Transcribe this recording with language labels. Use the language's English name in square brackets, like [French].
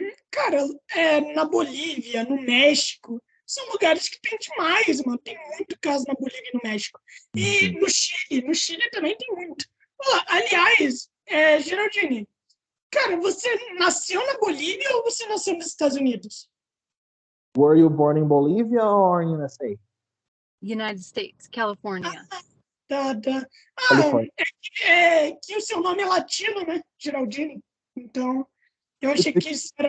[Portuguese] Cara, na Bolívia, no México, são lugares que tem demais, mano. Tem muito caso na Bolívia e no México. E no Chile também tem muito. Aliás, Geraldine, cara, você nasceu na Bolívia ou você nasceu nos Estados Unidos? [English] Were you born in Bolivia or in USA? United States, California. [Portuguese] Tá. Que o seu nome é latino, né? Geraldine. Então, eu achei que isso era...